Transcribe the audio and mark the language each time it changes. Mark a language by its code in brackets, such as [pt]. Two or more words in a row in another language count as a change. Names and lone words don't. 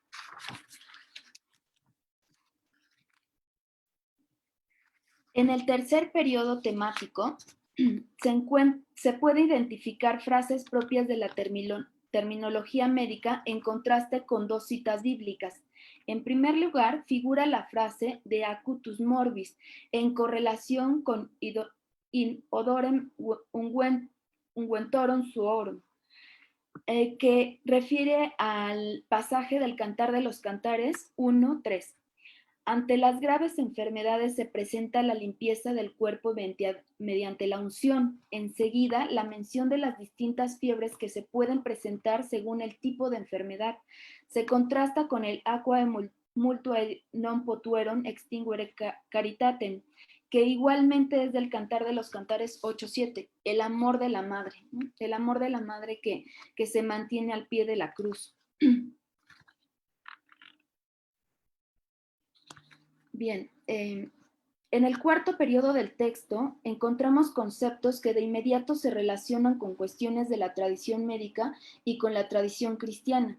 [es] En el tercer periodo temático se puede identificar frases propias de la terminología médica en contraste con dos citas bíblicas. En primer lugar, figura la frase de [la] acutus morbis [es] en correlación con [la] in odorem unguentorum suorum, [es] que refiere al pasaje del Cantar de los Cantares 1:3. Ante las graves enfermedades se presenta la limpieza del cuerpo mediante la unción. Enseguida, la mención de las distintas fiebres que se pueden presentar según el tipo de enfermedad. Se contrasta con el [la] aquae multuae non potueron extinguere caritatem, [es] que igualmente es del Cantar de los Cantares 8:7, el amor de la madre, ¿no? El amor de la madre que se mantiene al pie de la cruz. Bien, en el cuarto periodo del texto encontramos conceptos que de inmediato se relacionan con cuestiones de la tradición médica y con la tradición cristiana.